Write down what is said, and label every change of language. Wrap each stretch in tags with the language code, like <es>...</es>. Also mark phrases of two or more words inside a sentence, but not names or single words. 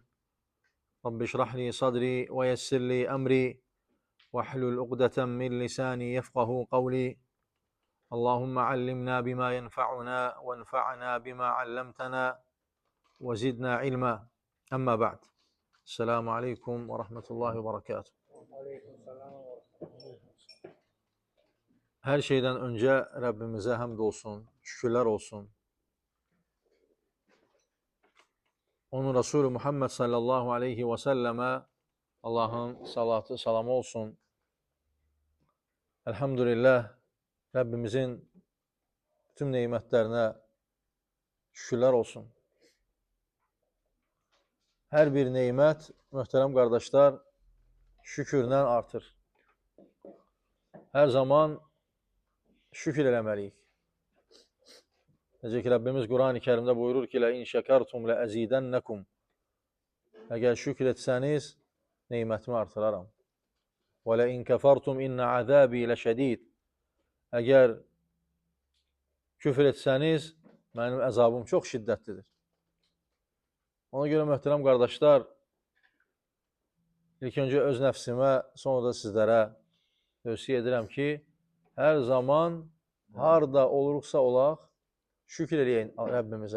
<ar>رب اشرح لي صدري ويسر لي أمري واحلل عقدة من لساني يفقه قولي. اللهم علمنا بما ينفعنا وانفعنا بما علمتنا وزدنا علما. أما بعد. السلام عليكم ورحمة الله وبركاته.</ar> <tr>Her şeyden önce Rabbimize hamd olsun, şükürler olsun. Onun Resulü Muhammed</tr> <ar>صلى الله عليه وسلم</ar> <tr>Allah'ın salatı, salamı olsun. Elhamdülillah, Rabbimizin bütün nimetlerine şükürler olsun. Her bir nimet, muhterem kardeşler, şükürden artır.</tr> <az>Her zaman şükür eləməliyik. Necə ki, Rabbimiz Quran-ı Kerimdə buyurur ki,</az> <ar>لَاِنْ شَكَرْتُمْ لَأَزِيدَنَّكُمْ</ar> <az>Əgər şükür etsəniz, neymətimi artıraram.</az> <ar>وَلَاِنْ كَفَرْتُمْ اِنَّ عَذَابِي لَشَد۪يدٍ</ar> <az>Əgər küfür etsəniz, mənim əzabım çox şiddətlidir. Ona görə möhtərəm qardaşlar, ilk öncə öz nəfsimə, sonra da sizlərə tövsiyə edirəm ki, hər zaman, harda olursa olaq, şükür edəyək Rəbbimizə.</az>